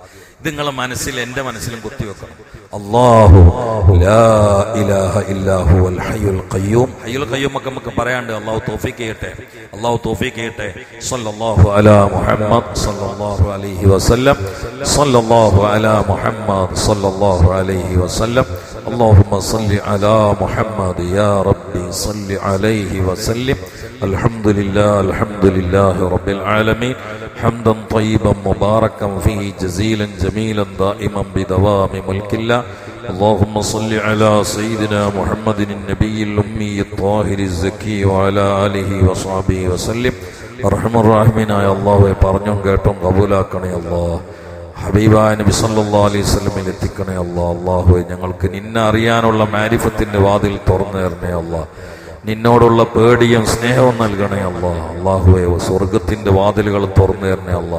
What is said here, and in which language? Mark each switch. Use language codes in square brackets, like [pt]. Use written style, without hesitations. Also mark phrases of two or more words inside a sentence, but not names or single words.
[ml] ഇത് നിങ്ങളെ മനസ്സിൽ, എന്റെ മനസ്സിലും കുത്തിവെക്കണം. [ar] الله لا إله إلا هو الحي القيوم. الحي القيوم [ml] ഒക്കെ നമുക്ക് പറയാണ്ട്. അല്ലാഹു തൗഫീഖ് ചെയ്യട്ടെ, അല്ലാഹു തൗഫീഖ് ചെയ്യട്ടെ. [ar] صلى الله على محمد صلى الله عليه وسلم, صلى الله على محمد صلى الله عليه وسلم. اللهم صل على محمد يا ربي صل عليه وسلم. الحمد لله رب العالمين حمدا طيبا مباركا فيه جزيلا جميلا دائما بدوام ملك الله. اللهم صل على سيدنا محمد النبي الأمي الطاهر الزكي وعلى آله وصحبه وسلم. أرحم الراحمين يا الله [ml] പറഞ്ഞും കേട്ടും കബൂലാക്കണേ അല്ലാഹ്. ഹബീബായ നബി [ar] صلى الله عليه وسلم [ml] എത്തിക്കണേ അല്ലാഹ്. അല്ലാഹുവേ, ഞങ്ങൾക്ക് നിന്നെ അറിയാനുള്ള മാരിഫത്തിന്റെ വാതിൽ തുറന്നു തരണേ അല്ലാഹ്. നിന്നോടുള്ള പേടിയും സ്നേഹവും നൽകണേ അല്ലാഹ്. അല്ലാഹുവേ, സ്വർഗത്തിന്റെ വാതിലുകൾ തുറന്നു തരണേ അല്ലാഹ്.